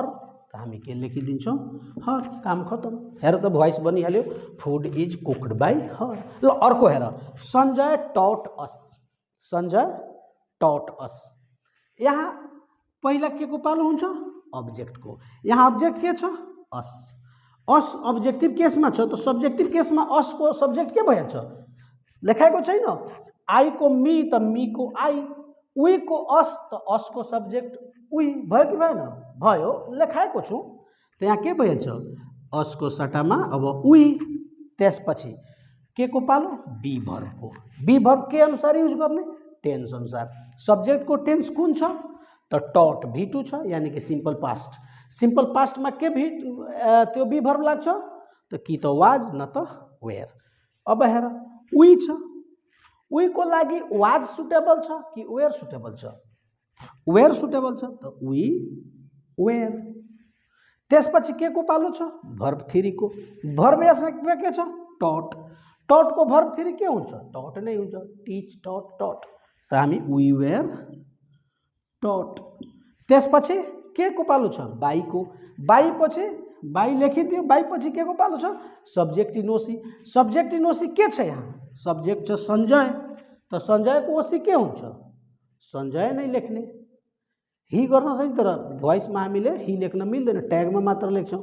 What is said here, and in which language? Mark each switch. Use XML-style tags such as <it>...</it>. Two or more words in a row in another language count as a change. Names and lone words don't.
<ne>तो हामी के लेखिदिन्छौँ, हर, काम खतम। हेर त भोइस बनिहाल्यो,</ne> <en>food is cooked by her.</en> <ne>ल अर्को हेर,</ne> <en>Sanjay taught us. Sanjay taught us.</en> <ne>यहाँ पहिला के को पालो हुन्छ, ऑब्जेक्ट को। यहाँ ऑब्जेक्ट के छ, अस। अस</ne> <en>objective case</en> <ne>में छ, तो</ne> <en>subjective case</en> <ne>में अस को सब्जेक्ट के भइहाल्छ, लेखाएको छैन। आई को मी, तो मी को आई। उई को अस, तो अस को सब्जेक्ट उई भयो कि भएन, भयो, लेखाएको छु। तो यहाँ के भइहाल्छ, अस को सट्टामा अब उई। त्यसपछि के को पालो,</ne> <en>be verb</en> <ne>को।</ne> <en>be verb</en> <ne>के अनुसार युज गर्ने, टेन्स अनुसार। सब्जेक्ट को टेन्स कुन छ, तो टॉट V2 छ, यानी कि</ne> <en>simple past. simple past</en> <ne>में के भी त्यो</ne> <en>be verb</en> <ne>लाग्छ,</ne> <hi>तो कि तो वाज न तो वेयर।</hi> <ne>अब हेर उई छ, उई को लागि वाज सुटेबल छ कि वेयर सुटेबल छ, वेयर सुटेबल छ, तो</ne> <en>we were.</en> <ne>त्यसपछि के को पालो छ, भर्ब 3 को। भर्ब यसमा के छ, टॉट। टॉट को भर्ब 3 के हुन्छ, टॉट नै हुन्छ,</ne> <en>teach, taught, taught.</en> <ne>तो हामी</ne> <en>we were taught.</en> <ne>त्यसपछि के को पालो छ, बाई को। बाई पछि बाई लेखिदियो, बाई पछि के को पालो छ, सब्जेक्ट इन ओसी।</ne> <en>subject in OC</en> <ne>के छ, यहाँ सब्जेक्ट छ सञ्जय। त सञ्जयको ओसी के हुन्छ? सञ्जय नै लेख्ने। हि गर्न चाहिँ तर भोइसमा हामीले हि लेख्न मिल्दैन, ट्यागमा मात्र लेख्छौँ।</ne>